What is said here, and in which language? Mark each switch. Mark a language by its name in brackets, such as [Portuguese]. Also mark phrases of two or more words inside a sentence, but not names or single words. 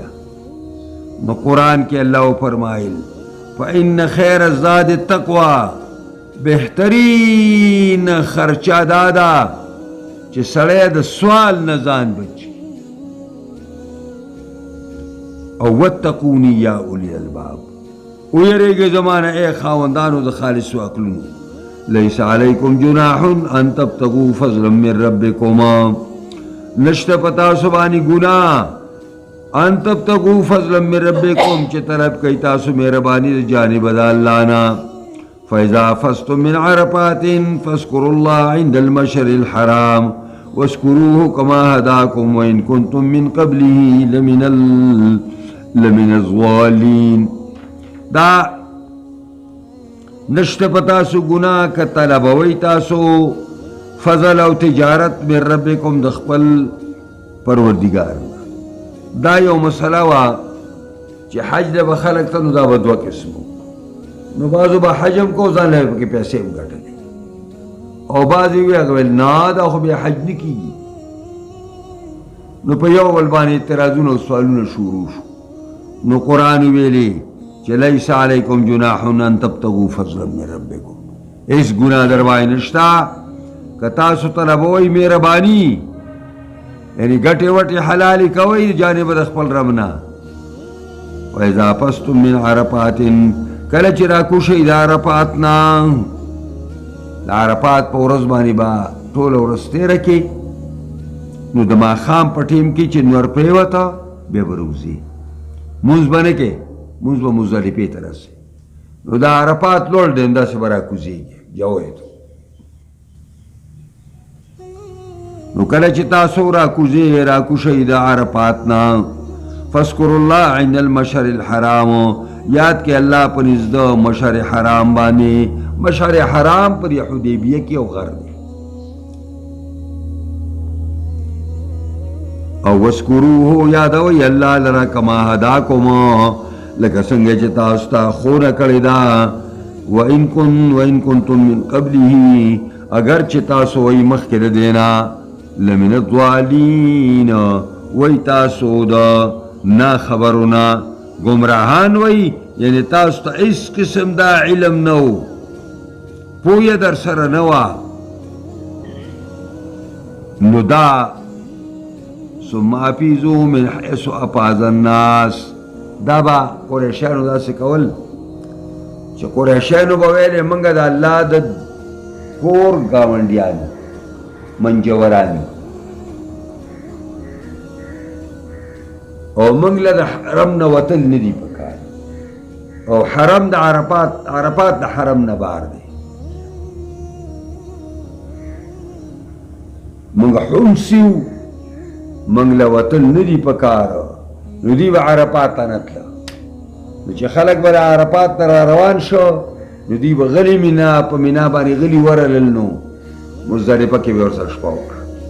[Pashto] نو قرآن کې الله فرمایل [Arabic] فإن خیر الزاد التقوی، [Pashto] بهترین خرچه دا ده چې سړی د سوال نه ځان بچي. او [Arabic] واتقوني یا اولی الالباب، [Pashto] ویریږئ زما نه ای خاوندانو د خالصو عقلونو. [Arabic] لیس علیکم جناح ان تبتغوا فضلا من ربکم، [Pashto] نشته په تاسو باندې ګناه [Arabic] ان تبتغوا فضلا من ربکم [Pashto] چې طلب کوئ تاسو مهرباني د جانب د الله نه. [Arabic] فإذا أفضتم من عرفات فاذكروا الله عند المشعر الحرام واذكروه كما هداكم وإن كنتم من قبله لمن الضالين. [Pashto] دا نشته په تاسو ګناه که طلبوئ تاسو فضل او تجارت [Arabic] من ربکم [Pashto] د خپل پروردګار. دا یو مسله وه چې حج د به خلک ته نو دا به دوه قسمو نو بعضو به حج هم کو ځان له پکې پیسې هم ګټلې او بعضې وی هغه ویل نه دا خو بیا حج نه کېږي نو په یو بل باندې اعتراضونه او سوالونه شروع شو نو قرآن ویلې چې [Arabic] لیس علیکم جناح ان تبتغوا فضلا من ربکم [Pashto] هیڅ ګناه در باندې نشته که تاسو طلبوئ مهرباني یعنی ګټې وټې حلالې کوئ د جانب د خپل رب نه [Arabic] وإذا فستم من عرفات [Pashto] کله چې راکوشئ د عرفات نه د عرفات په ورځ باندې به ټوله ورځ تېره کړې نو د ماښام په ټیم کې چې نور پرېوته بیا به روځي مونځ به نه کې مونځ به مزدلفې ته رسې نو د عرفات لوړ دی همداسې به راکوزېږي جوی ته نو کله چې تاسو راکوشئ د عرفات نه [Arabic] فاذکروا الله عند المشعر الحرام [Pashto] یاد کې الله په نزد مشعر حرام باندې مشعر حرام پر حدیبیه کې او غر دی او واذکروه یادوئ الله لره [Arabic] کما هداکم [Pashto] لکه څنګه چې تاسو ته ښوونه کړې ده [Arabic] وإن کنتم من قبله [Pashto] اگر چې تاسو وئ مخکې د دې نه [Arabic] لمن الضالین [Pashto] وئ تاسو د نا خبرونه گمراهان وئ یعنی تاسو ته هیڅ قسم دا علم نه و پویه در سره نه وه نو دا [Arabic] ثم افیضوا من حیث افاض الناس [Pashto] دا به قریشیانو داسې کول چې قریشیانو به ویلې موږ د الله د کور ګاونډیان منجوران او موږ له د حرم نه وتل نه دي پکار او حرم د عرفات د حرم نه بار دی موږ حمسي وو موږ له وتل نه دي پکار نو دوی به عرفات ته نه تله نو چې خلک به د عرفات ته را روان شو نو دوی به غلي مینا په مینا باندې غلي ورلل نو مزدلفه کې به ورسره شپه وکړه